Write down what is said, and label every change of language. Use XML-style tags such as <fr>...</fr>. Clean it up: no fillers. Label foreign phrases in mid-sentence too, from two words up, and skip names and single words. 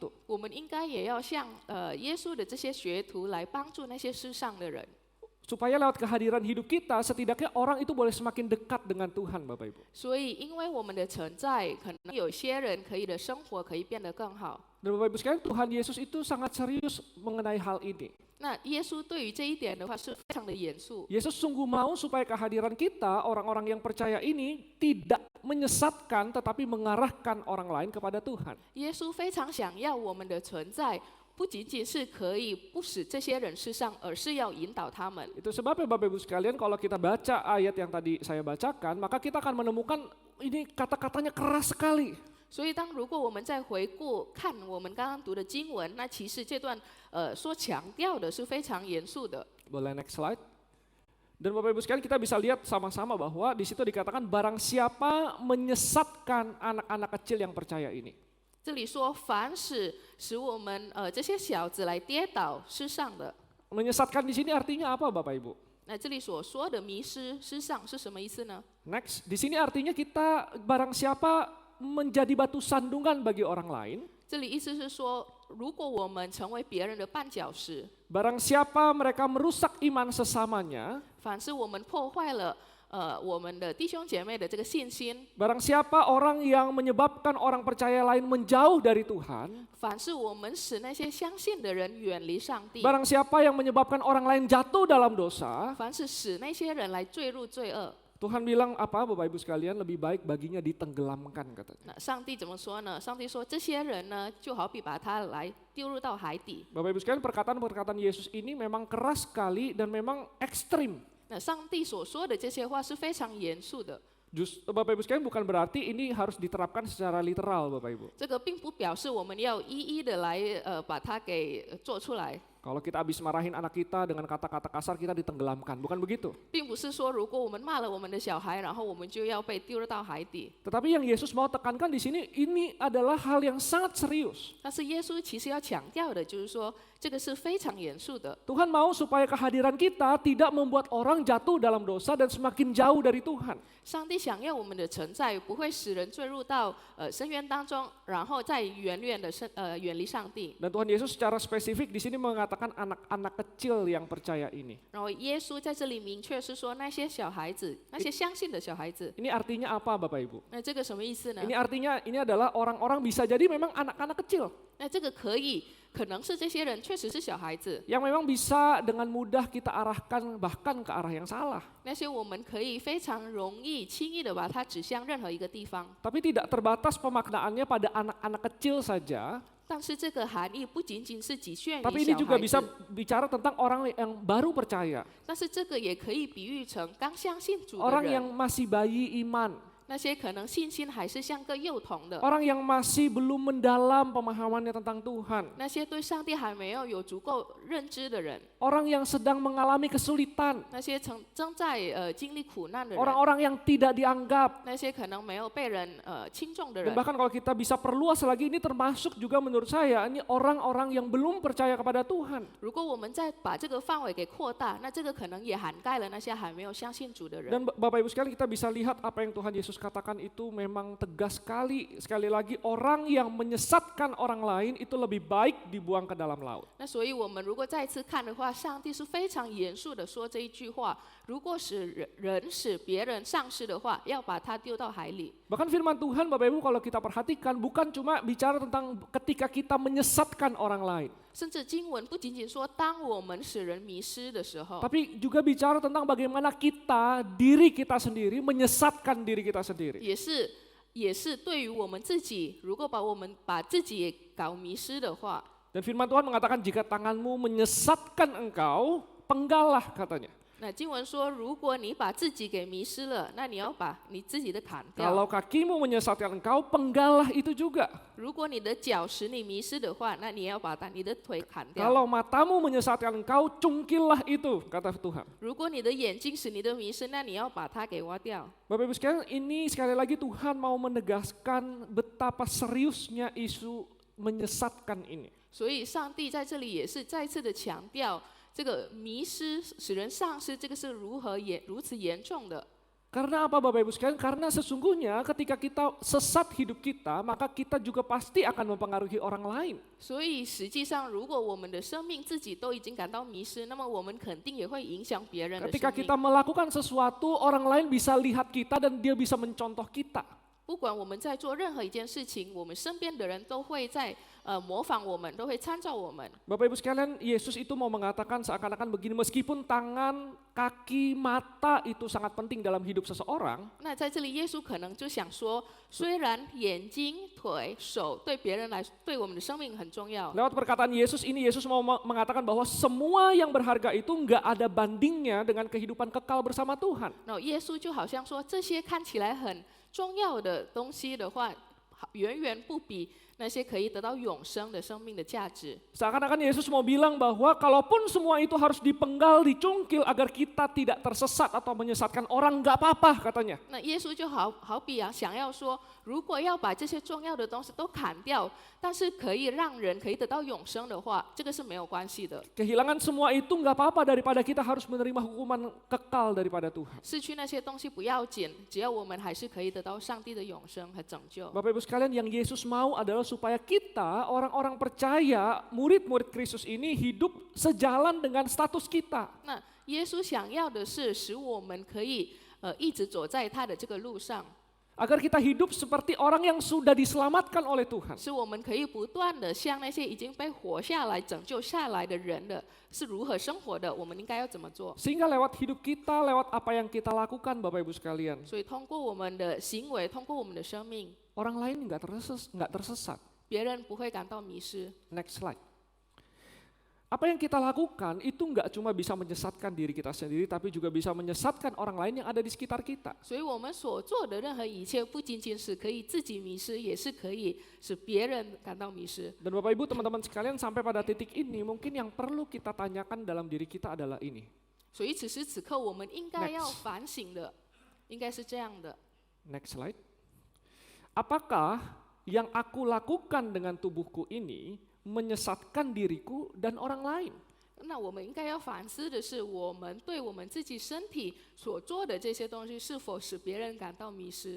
<zh>我们应该也要像耶稣的这些学徒来帮助那些世上的人。</zh> <id>Supaya lewat kehadiran hidup kita, setidaknya orang itu boleh semakin dekat dengan Tuhan Bapak Ibu.</id> <zh>所以，因为我们的存在，可能有些人可以的生活可以变得更好。</zh> <id>Dan Bapak Ibu sekalian, Tuhan Yesus itu sangat serius mengenai hal ini.</id> <zh>那耶稣对于这一点的话是非常的严肃。</zh> <id>Yesus sungguh mau supaya kehadiran kita, orang-orang yang percaya ini tidak menyesatkan tetapi mengarahkan orang lain kepada Tuhan.</id> <zh>耶稣非常想要我们的存在，不仅仅是可以不使这些人世上，而是要引导他们。</zh> <id>Itu sebabnya Bapak Ibu sekalian kalau kita baca ayat yang tadi saya bacakan, maka kita akan menemukan ini kata-katanya keras sekali.</id> <zh>所以，如果我们再回顾看我们刚刚读的经文，那其实这段所强调的是非常严肃的。</zh> <id>Boleh</id> <en>next slide.</en> <id>Dan Bapak Ibu sekalian kita bisa lihat sama-sama bahwa di situ dikatakan barang siapa menyesatkan anak-anak kecil yang percaya ini.</id> <zh>这里说，凡使我们这些小子来跌倒世上的。</zh> <id>Menyesatkan di sini artinya apa Bapak Ibu?</id> <zh>那这里所说的迷失世上是什么意思呢？</zh> <id>Next, di sini artinya kita barang siapa menjadi batu sandungan bagi orang lain.</id> <zh>这里意思是说，如果我们成为别人的绊脚石，</zh> <id>Barang siapa mereka merusak iman sesamanya,</id> <zh>凡是我们破坏了我们的弟兄姐妹的这个信心，</zh> <id>barang siapa orang yang menyebabkan orang percaya lain menjauh dari Tuhan,</id> <zh>凡是我们使那些相信的人远离上帝，</zh> <id>barang siapa yang menyebabkan orang lain jatuh dalam dosa,</id> <zh>凡是使那些人来坠入罪恶，</zh> <id>Tuhan bilang apa Bapak Ibu sekalian, lebih baik baginya ditenggelamkan katanya.</id> <zh>那上帝怎么说呢？上帝说这些人呢，就好比把他来丢入到海底。</zh> <id>Bapak Ibu sekalian, perkataan-perkataan Yesus ini memang keras sekali dan memang ekstrim.</id> <zh>那上帝所说的这些话是非常严肃的。</zh> <id>Bapak Ibu sekalian, bukan berarti ini harus diterapkan secara literal Bapak Ibu.</id> <zh>这个并不表示我们要一一的来把它给做出来。</zh> <id>Kalau kita habis marahin anak kita dengan kata-kata kasar, kita ditenggelamkan, bukan begitu?</id> <zh>并不是说如果我们骂了我们的小孩，然后我们就要被丢到海底。</zh> <id>Tetapi yang Yesus mau tekankan di sini, ini adalah hal yang sangat serius.</id> <zh>但是耶稣其实要强调的就是说，这个是非常严肃的。</zh> <id>Tuhan mau supaya kehadiran kita tidak membuat orang jatuh dalam dosa dan semakin jauh dari Tuhan.</id> <zh>上帝想要我们的存在不会使人坠入到深渊当中，然后再远离上帝。</zh> <id>Dan Tuhan Yesus secara spesifik di sini mengatakan anak-anak kecil yang percaya ini.</id> <zh>然后耶稣在这里明确是说那些小孩子，那些相信的小孩子。</zh> <id>Ini artinya apa Bapak Ibu?</id> <zh>那这个什么意思呢？</zh> <id>Ini artinya ini adalah orang-orang bisa jadi memang anak-anak kecil.</id> <zh>那这个可能是这些人确实是小孩子，</zh> <id>Yang memang bisa dengan mudah kita arahkan bahkan ke arah yang salah.</id> <zh>那些我们可以非常容易、轻易的把它指向任何一个地方。</zh> <id>Tapi tidak terbatas pemaknaannya pada anak-anak kecil saja.</id> <zh>但是这个含义不仅仅是局限</zh> <id>Tapi</id> <zh>于</zh> <id>ini</id> <zh>小</zh> <id>juga</id> <zh>孩</zh> <id>bisa</id> <zh>子，</zh> <id>bicara tentang orang yang baru percaya.</id> <zh>但是这个也可以比喻成刚相信主的</zh> <id>Orang</id> <zh>人，</zh> <id>yang masih bayi iman.</id> <zh>那些可能信心还是像个幼童的，</zh> <id>Orang yang masih belum mendalam pemahamannya tentang Tuhan.</id> <zh>那些对上帝还没有足够认知的人，</zh> <id>Orang yang sedang mengalami kesulitan.</id> <zh>那些正在经历苦难的人，</zh> <id>Orang-orang yang tidak dianggap.</id> <zh>那些可能没有被人轻重的</zh> <id>Dan</id> <zh>人。</zh> <id>bahkan kalau kita bisa perluas lagi, ini termasuk juga menurut saya, ini orang-orang yang belum percaya kepada Tuhan.</id> <zh>如果我们再把这个范围给扩大，那这个可能也涵盖了那些还没有相信主的人。</zh> <id>Dan Bapak Ibu sekalian, kita bisa lihat apa yang Tuhan Yesus katakan itu memang tegas sekali. Sekali lagi, orang yang menyesatkan orang lain itu lebih baik dibuang ke dalam laut.</id> <zh>那所以我们如果再次看的话，上帝是非常严肃的说这一句话：如果使别人丧失的话，要把他丢到海里。</zh> <id>Bahkan firman Tuhan Bapak Ibu kalau kita perhatikan bukan cuma bicara tentang ketika kita menyesatkan orang lain.</id> <zh>甚至经文不仅仅说当我们使人迷失的时候，</zh> <id>Tapi juga bicara tentang bagaimana kita, diri kita sendiri, menyesatkan diri kita sendiri.</id> <zh>也是对于我们自己，如果我们把自己也搞迷失的话，</zh> <id>Dan firman Tuhan mengatakan jika tanganmu menyesatkan engkau, penggallah katanya.</id> <zh>那经文说，如果你把自己给迷失了，那你要把你自己的砍掉。</zh> <id>Kalau kakimu menyesatkan engkau, penggallah itu juga.</id> <zh>如果你的脚使你迷失的话，那你要把你的腿砍掉。</zh> <id>Kalau matamu menyesatkan engkau, cungkillah itu, kata Tuhan.</id> <zh>如果你的眼睛使你的迷失，那你要把它给挖掉。</zh> <id>Bapak Ibu sekalian, ini sekali lagi Tuhan mau menegaskan betapa seriusnya isu menyesatkan ini.</id> <zh>所以上帝在这里也是再次的强调，这个迷失使人丧失，这个是如此严重的。</zh> <id>Karena apa Bapak Ibu sekalian? Karena sesungguhnya ketika kita sesat hidup kita, maka kita juga pasti akan mempengaruhi orang lain.</id> <zh>所以实际上，如果我们的生命自己都已经感到迷失，那么我们肯定也会影响别人的</zh> <id>Ketika</id> <zh>生命。</zh> <id>kita melakukan sesuatu, orang lain bisa lihat kita dan dia bisa mencontoh kita.</id> <zh>不管我们在做任何一件事情，我们身边的人都会在模仿我们，都会参照我们。</zh> <id>Bapak Ibu sekalian, Yesus itu mau mengatakan seakan-akan begini, meskipun tangan, kaki, mata itu sangat penting dalam hidup seseorang,</id> <zh>那在这里，耶稣可能就想说，虽然眼睛、腿、手对别人来，对我们的生命很重要，</zh> <id>lewat perkataan Yesus ini, Yesus mau mengatakan bahwa semua yang berharga itu nggak ada bandingnya dengan kehidupan kekal bersama Tuhan.</id> <zh>那耶稣就好像说，这些看起来很重要的东西的话，远远不比那些可以得到永生的生命的价值。</zh> <id>Seakan-akan Yesus mau bilang bahwa kalaupun semua itu harus dipenggal, dicungkil agar kita tidak tersesat atau menyesatkan orang, nggak apa-apa katanya.</id> <zh>那耶稣就好比想要说，如果要把这些重要的东西都砍掉，但是可以让人可以得到永生的话，这个是没有关系的。</zh> <id>Kehilangan semua itu nggak apa-apa daripada kita harus menerima hukuman kekal daripada Tuhan.</id> <zh>失去那些东西不要紧，只要我们还是可以得到上帝的永生和拯救。</zh> <id>Bapak Ibu sekalian, yang Yesus mau adalah supaya kita, orang-orang percaya, murid-murid Kristus ini hidup sejalan dengan status kita.</id> <zh>那耶稣想要的是使我们可以一直走在他的这个路上，</zh> <id>Agar kita hidup seperti orang yang sudah diselamatkan oleh Tuhan.</id> <zh>使我们可以不断的像那些已经被活下来、拯救下来的人的是如何生活的，我们应该要怎么做？</zh> <id>Sehingga lewat hidup kita, lewat apa yang kita lakukan Bapak Ibu sekalian,</id> <zh>所以通过我们的行为，通过我们的生命，</zh> <id>orang lain nggak tersesat.</id> <zh>别人不会感到迷失。</zh> <en>Next slide.</en> <id>Apa yang kita lakukan itu nggak cuma bisa menyesatkan diri kita sendiri, tapi juga bisa menyesatkan orang lain yang ada di sekitar kita.</id> <zh>所以我们所做的任何一切，不仅仅是可以自己迷失，也是可以使别人感到迷失。</zh> <id>Dan Bapak Ibu teman-teman sekalian sampai pada titik ini mungkin yang perlu kita tanyakan dalam diri kita adalah ini.</id> <zh>所以此时此刻，我们应该要 Next 反省的，应该是这样的：</zh> <en>Next slide.</en> <id>Apakah yang aku lakukan dengan tubuhku ini menyesatkan diriku dan orang lain?</id> <zh>那我们应该要反思的是，我们对我们自己身体所做的这些东西，是否使别人感到迷失？</zh>